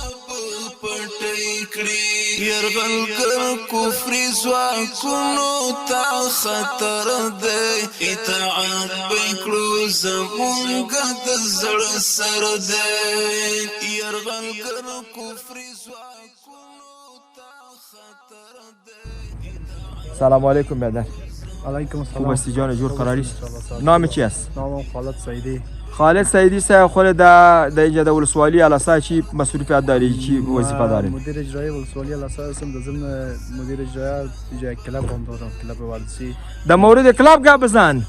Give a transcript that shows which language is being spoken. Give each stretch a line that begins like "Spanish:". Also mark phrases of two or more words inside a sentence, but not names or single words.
Pashto: يرغلګر کفر ځواکونو ته خطر دی، اطاعت بکړو زمونږ د زړه سر دی. يرغلګر کفر ځواکونو ته خطر دی.
Arabic: سلام علیکم برادر. علیکم السلام.
Persian: خوب هستی جان؟ جور قراری؟ نام چی است؟ نامم خالد سعیدی. خالد سعیدی صاحب خود در اینجا در ولسوالی الاسا چی مسئولیت داری؟ چی وظیفه داری؟ مدیر اجرایی ولسوالی الاسا هستم، در ضمن مدیر اجرایی جای کلاب هم دارم، کلاب ورزشی. در مورد کلاب گپ بزن.